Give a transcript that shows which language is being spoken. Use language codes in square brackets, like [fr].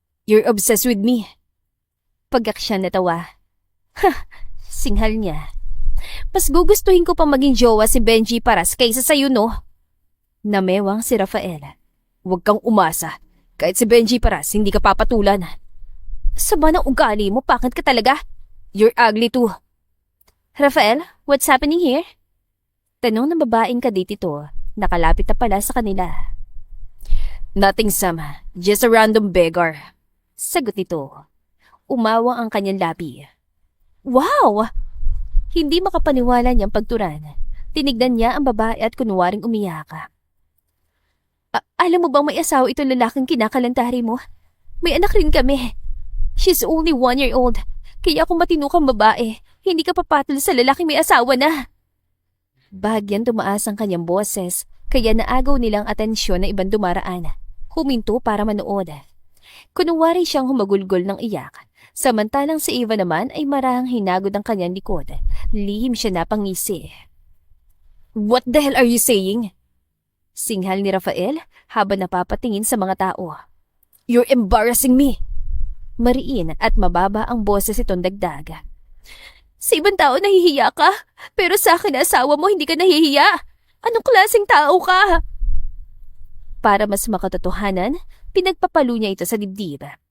[en] You're obsessed with me. [tl] Pagyak siya natawa. Singhal niya. Mas gugustuhin ko pang maging jowa si Benji Paras kaysa sa'yo, no? Namewang si Rafael. Huwag kang umasa. Kahit si Benji Paras, hindi ka papatulan. Sama ng ugali mo, pakit ka talaga. [en] You're ugly too. Rafael, what's happening here? [tl] Tanong ng babaeng kadate ito. Nakalapit na pala sa kanila. [en] Nothing, Sam. Just a random beggar. [tl] Sagot nito. Umawang ang kanyang labi. Wow! Hindi makapaniwala niyang pagturan. Tinignan niya ang babae at kunwaring umiyak. Alam mo bang may asawa itong lalaking kinakalantari mo? May anak rin kami. [en] She's only 1 year old. [tl] Kaya kung matino kang babae, hindi ka papatol sa lalaking may asawa na. Bahagyang tumaas ang kanyang boses, kaya naagaw nilang atensyon na ibang dumaraan. Huminto para manood. Kunwari siyang humagulgol ng iyak. Samantalang si Eva naman ay marahang hinagod ang kanyang likod. Lihim siya napangisi. [en] What the hell are you saying? [tl] Singhal ni Rafael habang napapatingin sa mga tao. [en] You're embarrassing me. [tl] Mariin at mababa ang boses itong dagdag. Sa ibang tao nahihiya ka, pero sa akin na asawa mo hindi ka nahihiya. Anong klaseng tao ka? Para mas makatotohanan, pinagpapalo niya ito sa dibdib.